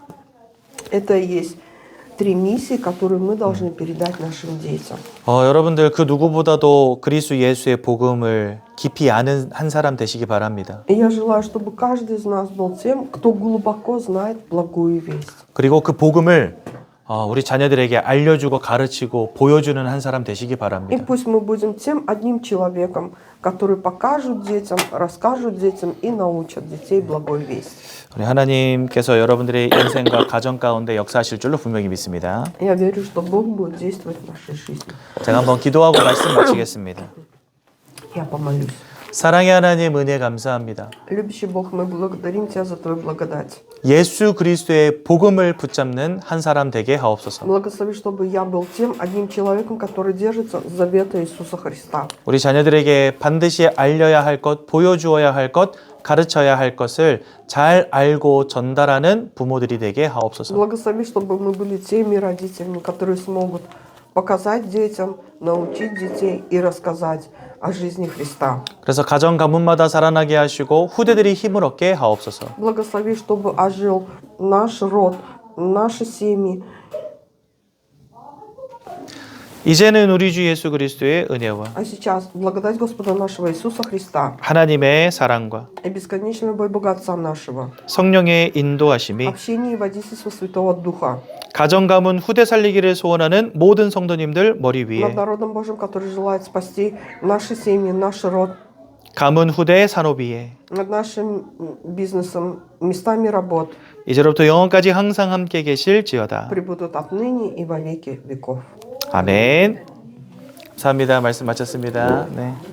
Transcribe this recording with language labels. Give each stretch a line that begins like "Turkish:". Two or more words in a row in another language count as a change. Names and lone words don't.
Russian: Это и есть 3 миссии, которые мы должны передать нашим детям.
Korean: 여러분들 그 누구보다도 그리스도 예수의 복음을 깊이 아는 한 사람 되시기 바랍니다.
Russian: И я желаю, чтобы каждый из нас был тем, кто глубоко знает благую весть.
Korean: 그리고 그 복음을 우리 자녀들에게 알려주고 가르치고 보여주는 한 사람 되시기
Russian: И
Korean: 바랍니다.
Russian: пусть мы будем тем одним человеком, который покажут детям, расскажут детям и научат детей благой вести.
Korean: 우리 하나님께서 여러분들의 인생과 가정 가운데 역사하실 줄로 분명히 믿습니다.
Russian: Я верю, что Бог будет действовать в нашей жизни.
Korean: 제가 한번 기도하고 말씀 마치겠습니다.
Russian: Я помолюсь.
Korean: 사랑의 하나님 은혜 감사합니다.
Russian: Любящий Бог, мы благодарим Тебя за Твою благодать.
Korean: 예수 그리스도의 복음을 붙잡는 한 사람 되게 하옵소서.
Russian: Благослови, чтобы я был тем одним человеком, который держится завета Иисуса Христа.
Korean: 우리 자녀들에게 반드시 알려야 할 것, 보여주어야 할 것, 가르쳐야 할 것을 잘 알고 전달하는 부모들이 되게 하옵소서.
Russian: Благослови, чтобы мы были теми родителями, которые смогут показать детям, научить детей и рассказать о жизни Христа.
Korean: 그래서 가정 가문마다 살아나게 하시고 후대들이 힘을 얻게 하옵소서.
Russian: Благослови, чтобы ожил наш род, наши семьи.
Korean: 이제는 우리 주 예수 그리스도의 은혜와
Russian: А сейчас благодать Господа нашего Иисуса Христа
Korean: 하나님의 사랑과
Russian: и бесконечная любовь Бога Отца нашего,
Korean: 성령의 인도하심이
Russian: общение и водительство Святого Духа
Korean: 가정 가문 후대 살리기를 소원하는 모든 성도님들 머리
Russian: над
Korean: 위에
Russian: народом Божьим, который желает спасти наши семьи, наш род,
Korean: 가문 후대 산업 위에
Russian: над нашим бизнесом, местами работ,
Korean: 이제로부터 영원까지 항상 함께 계실지어다.
Russian: пребудут отныне и во веки веков.
Korean: 아멘. 감사합니다. 말씀 마쳤습니다. 네.